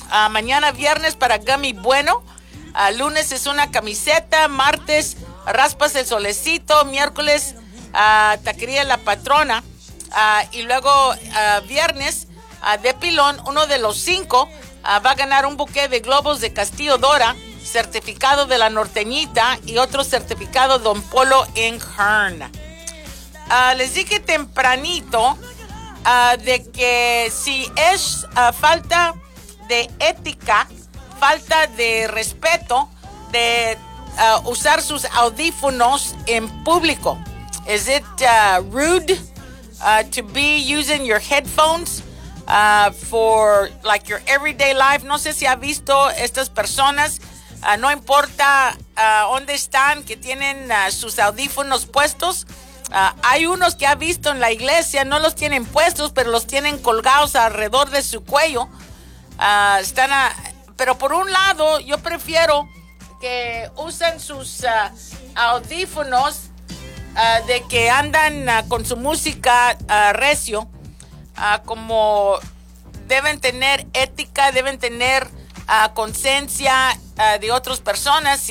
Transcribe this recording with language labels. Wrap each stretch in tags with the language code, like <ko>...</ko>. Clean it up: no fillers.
<es>Mañana viernes para Gummy Bueno. Lunes es una camiseta, martes raspas el solecito, miércoles taquería la patrona, y luego viernes de pilón, uno de los cinco va a ganar un buque de globos de Castillo Dora, certificado de la norteñita y otro certificado Don Polo en Hearn. Les dije tempranito de que si es falta de ética, falta de respeto de usar sus audífonos en público.</es> <en>Is it rude to be using your headphones for like your everyday life?</en> <es>No sé si ha visto estas personas, no importa dónde están, que tienen sus audífonos puestos. Hay unos que ha visto en la iglesia, no los tienen puestos, pero los tienen colgados alrededor de su cuello. Están a Pero por un lado, yo prefiero que usen sus audífonos de que andan con su música recio, como deben tener ética, deben tener conciencia de otras personas.</es>